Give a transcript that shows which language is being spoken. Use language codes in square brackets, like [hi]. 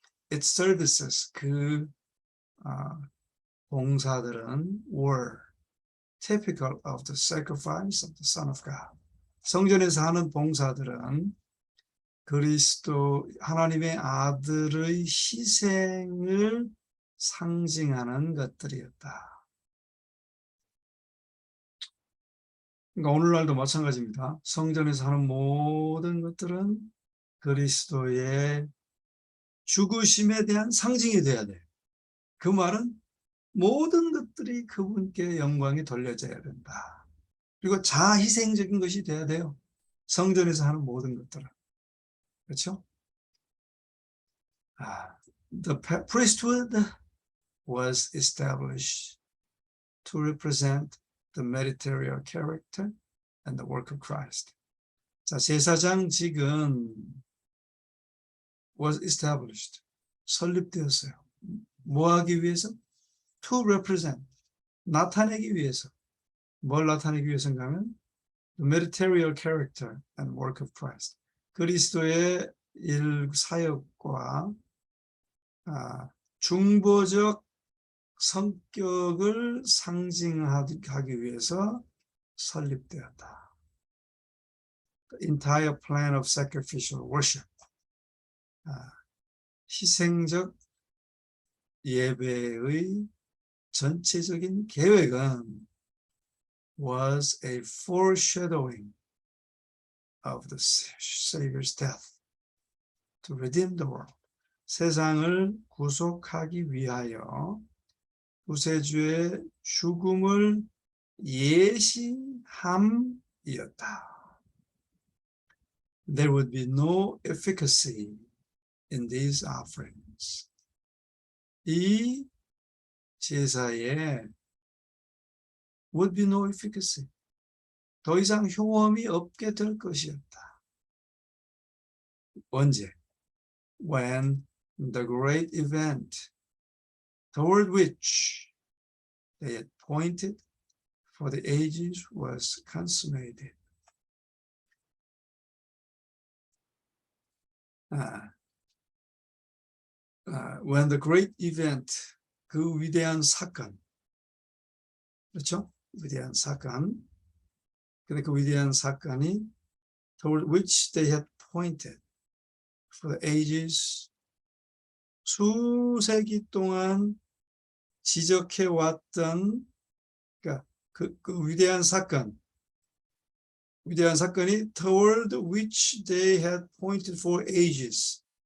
[en] Its services, [ko] 봉사들은 [en] were typical of the sacrifice of the Son of God. [ko] 성전에서 하는 봉사들은 그리스도 하나님의 아들의 희생을 상징하는 것들이었다. 그러니까 오늘날도 마찬가지입니다. 성전에서 하는 모든 것들은 그리스도의 죽으심에 대한 상징이 돼야 돼요. 그 말은 모든 것들이 그분께 영광이 돌려져야 된다. 그리고 자희생적인 것이 돼야 돼요. 성전에서 하는 모든 것들은. 그렇죠? [en] The priesthood was established to represent the mediatorial character and the work of Christ. [ko] 자, 제사장직은 [en] was established, [ko] 설립되었어요. 뭐 하기 위해서? [en] To represent, [ko] 나타내기 위해서. 뭘 나타내기 위해서인가 하면 [en] the mediatorial character and work of Christ. [ko] 그리스도의 사역과 중보적 성격을 상징하기 위해서 설립되었다. [en] The entire plan of sacrificial worship, [ko] 희생적 예배의 전체적인 계획은 [en] was a foreshadowing of the Savior's death to redeem the world. [ko] 세상을 구속하기 위하여 구세주의 죽음을 예시함이었다. [en] There would be no efficacy in these offerings. [ko] 이 제사에 [en] would be no efficacy. [ko] 더 이상 효험이 없게 될 것이었다. 언제? [en] When the great event toward which they had pointed for the ages was consummated. When the great event, [ko] 그 위대한 사건, 그렇죠? 위대한 사건. 근데 그 위대한 사건이 [en] toward which they had pointed for the ages, [ko] 수세기 동안 지적해 왔던 그러니까 그 위대한 사건이 [en] toward which they had pointed for ages.